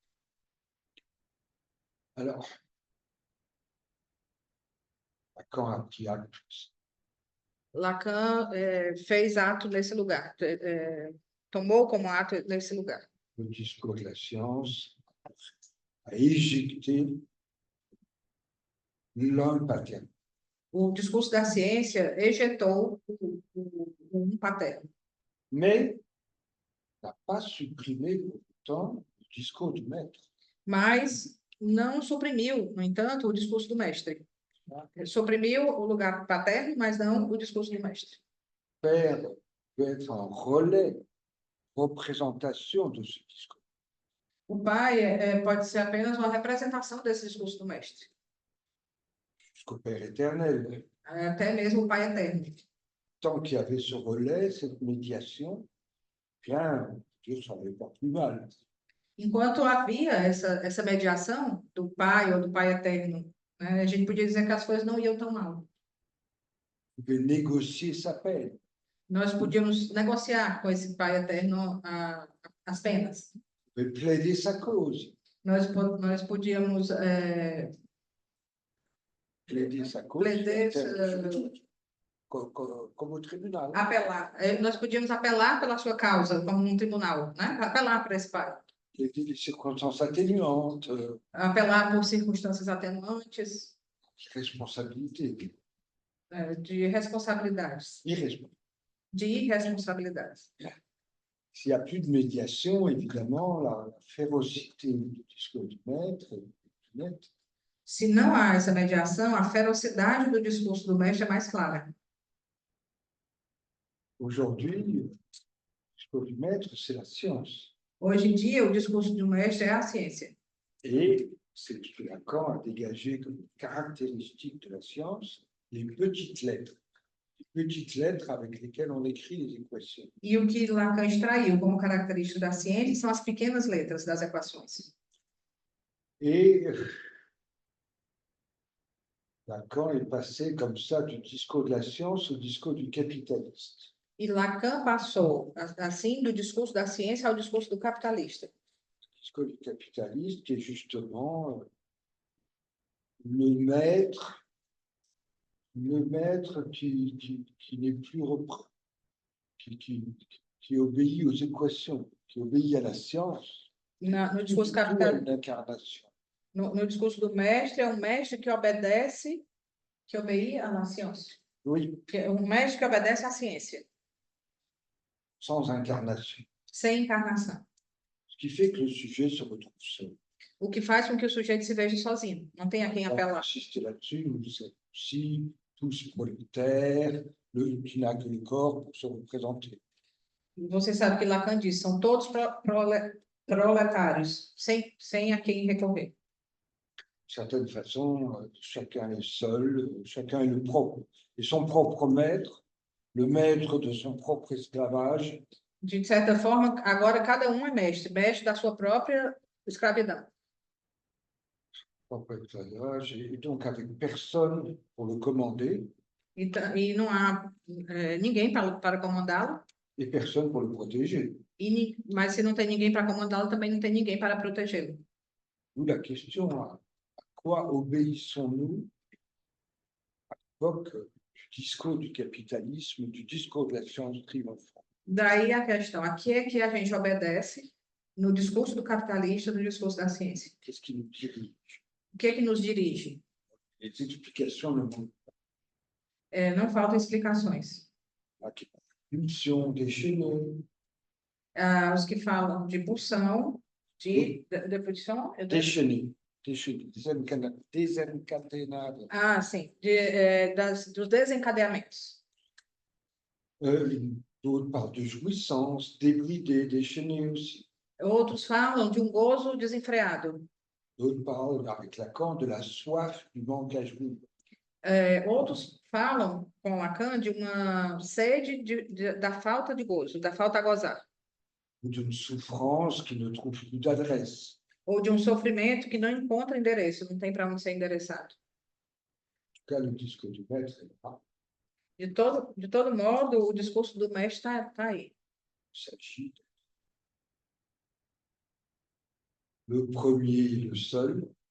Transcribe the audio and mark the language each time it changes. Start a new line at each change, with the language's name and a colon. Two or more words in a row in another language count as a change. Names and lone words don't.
French: Alors, Lacan a pris acte.
Portuguese: Lacan fez ato nesse lugar, tomou como ato nesse lugar.
French: Le discours de la science a éjecté l'un paternel.
Portuguese: O discurso da ciência ejetou o paterno.
French: Mais n'a pas supprimé pourtant le discours du maître.
Portuguese: Mas não suprimiu, no entanto, o discurso do mestre. Ele suprimiu o lugar paterno, mas não o discurso do mestre.
French: Père peut être un relais, représentation de ce discours.
Portuguese: O pai pode ser apenas uma representação desse discurso do mestre.
French: Jusqu'au Père éternel.
Portuguese: Até mesmo o pai eterno.
French: Tant qu'il y avait ce relais, cette médiation, bien, Dieu s'en allait pas plus mal.
Portuguese: Enquanto havia essa mediação do pai ou do pai eterno, a gente podia dizer que as coisas não iam tão mal.
French: Vous pouvez négocier sa peine.
Portuguese: Nós podíamos negociar com esse pai eterno as penas.
French: Vous pouvez plaider sa cause.
Portuguese: Nós podíamos
French: Plaider sa cause.
Portuguese: Como
French: au tribunal.
Portuguese: Apelar. Nós podíamos apelar pela sua causa, como num tribunal, né? Apelar para esse pai.
French: Plaider les circonstances atténuantes.
Portuguese: Apelar por circunstâncias atenuantes.
French: Responsabilité.
Portuguese: De responsabilidades. De irresponsabilidades.
French: S'il n'y a plus de médiation, évidemment, la férocité du discours du maître est nette.
Portuguese: Se não há essa mediação, a ferocidade do discurso do mestre é mais clara.
French: Aujourd'hui, le discours du maître, c'est la science.
Portuguese: Hoje em dia, o discurso do mestre é a ciência.
French: Et c'est ce que Lacan a dégagé comme caractéristique de la science, les petites lettres. Les petites lettres avec lesquelles on écrit les équations.
Portuguese: E o que Lacan extraiu como característica da ciência são as pequenas letras das equações.
French: Et Lacan est passé comme ça du discours de la science au discours du capitaliste.
Portuguese: E Lacan passou, assim, do discurso da ciência ao discurso do capitalista.
French: Le discours du capitaliste qui est justement le maître qui n'est plus repris, qui obéit aux équations, qui obéit à la science,
Portuguese: No discurso
French: plutôt à
Portuguese: capitalista,
French: une incarnation.
Portuguese: no discurso do mestre, é um mestre que obedece, que obéit à ciência.
French: Oui,
Portuguese: É um mestre que obedece à ciência,
French: sans incarnation.
Portuguese: sem encarnação.
French: Ce qui fait que le sujet se retrouve seul.
Portuguese: O que faz com que o sujeito se veja sozinho. Não tem a quem
French: On va
Portuguese: apelar.
French: insister là-dessus, nous sommes aussi tous prolétaires, qui n'a que le corps pour se représenter.
Portuguese: Você sabe que Lacan diz, são todos proletários, sem a quem recorrer.
French: De certaine façon, chacun est seul, chacun est le propre, et son propre maître, le maître de son propre esclavage,
Portuguese: De certa forma, agora cada um é mestre, mestre da sua própria escravidão.
French: et donc avec personne pour le commander
Portuguese: E não há ninguém para comandá-lo,
French: et personne pour le protéger.
Portuguese: mas se não tem ninguém para comandá-lo, também não tem ninguém para protegê-lo.
French: D'où la question, à quoi obéissons-nous à l'époque du discours du capitalisme, du discours de la science triomphante?
Portuguese: Daí a questão, a que é que a gente obedece no discurso do capitalista, no discurso da ciência?
French: Qu'est-ce qui nous dirige?
Portuguese: O que é que nos dirige?
French: Les explications ne manquent
Portuguese: Não faltam explicações.
French: pas. Pulsion déchaînée,
Portuguese: Os que falam de pulsão, de pulsão,
French: déchaînée, desencadenada.
Portuguese: sim, dos desencadeamentos.
French: D'autres parlent de jouissance, débridée, déchaînée aussi.
Portuguese: Outros falam de um gozo desenfreado.
French: D'autres parlent, avec Lacan, de la soif du manque à jouir.
Portuguese: Outros falam com Lacan de uma sede da falta de gozo, da falta a gozar.
French: Ou d'une souffrance qui ne trouve plus d'adresse.
Portuguese: Ou de um sofrimento que não encontra endereço, não tem para onde ser endereçado.
French: En tout cas, le disque du maître est là.
Portuguese: De todo modo, o discurso do mestre está aí.
French: Il s'agit le premier, le seul,